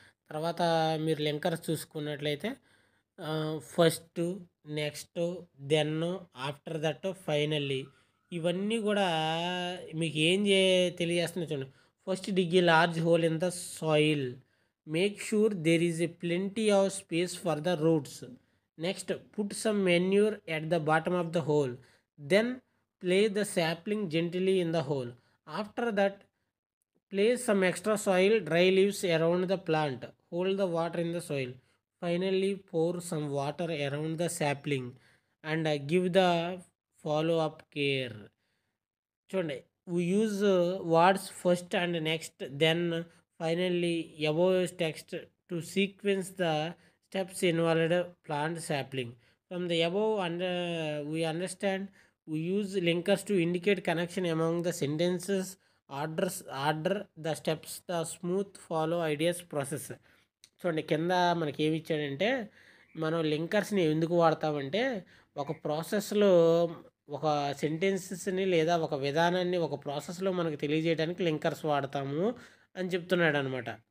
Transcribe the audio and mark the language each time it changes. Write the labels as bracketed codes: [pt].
[te] తర్వాత మీరు లింకర్స్ చూసుకున్నట్లయితే first, next, then, after that, finally, ఇవన్నీ కూడా మీకు ఏం తెలియజేస్తున్నాయి చూడండి. [en] First, dig a large hole in the soil. Make sure there is a plenty of space for the roots. Next, put some manure at the bottom of the hole. Then play the sapling gently in the hole. After that, place some extra soil, dry leaves around the plant. Hold the water in the soil. Finally, pour some water around the sapling and give the follow-up care. చూడండి, we use words first and next, then finally above text to sequence the steps involved plant sapling. From the above we understand we use linkers to indicate connection among the sentences, order the steps, the smooth follow ideas process. [te] చూడండి, కింద మనకి ఏమి ఇచ్చాడంటే మనం లింకర్స్ని ఎందుకు వాడతామంటే ఒక ప్రాసెస్లో ఒక సెంటెన్సెస్ని లేదా ఒక విధానాన్ని ఒక ప్రాసెస్లో మనకు తెలియజేయడానికి లింకర్స్ వాడతాము అని చెప్తున్నాడు అనమాట.